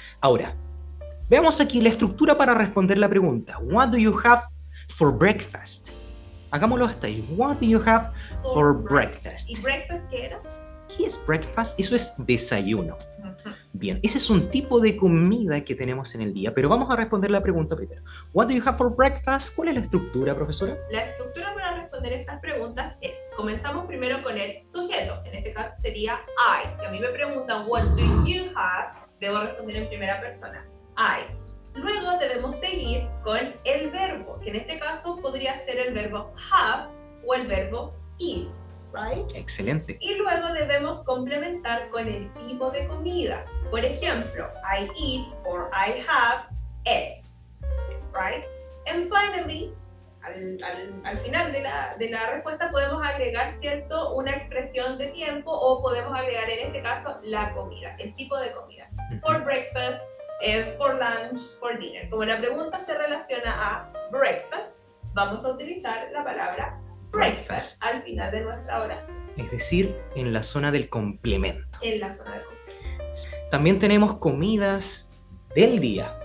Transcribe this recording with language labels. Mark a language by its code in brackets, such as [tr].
[es] Ahora, veamos aquí la estructura para responder la pregunta. [en] What do you have for breakfast? [es] Hagámoslo hasta ahí. [en] What do you have for breakfast? [es] ¿Y breakfast qué era? ¿Qué es breakfast? Eso es desayuno. Bien, ese es un tipo de comida que tenemos en el día, pero vamos a responder la pregunta primero. [en] What do you have for breakfast? [es] ¿Cuál es la estructura, profesora? La estructura para responder estas preguntas es, comenzamos primero con el sujeto, en este caso sería I. Si a mí me preguntan [en] what do you have, [es] debo responder en primera persona, I. Luego debemos seguir con el verbo, que en este caso podría ser el verbo have o el verbo eat, right? Excelente. Y luego debemos complementar con el tipo de comida. Por ejemplo, [en] I eat or I have eggs, right? And finally, [es] al final de la respuesta podemos agregar, ¿cierto?, una expresión de tiempo o podemos agregar en este caso la comida, el tipo de comida. [en] For breakfast, for lunch, for dinner. [es] Como la pregunta se relaciona a breakfast, vamos a utilizar la palabra breakfast al final de nuestra oración. Es decir, en la zona del complemento. En la zona del complemento. También tenemos comidas del día.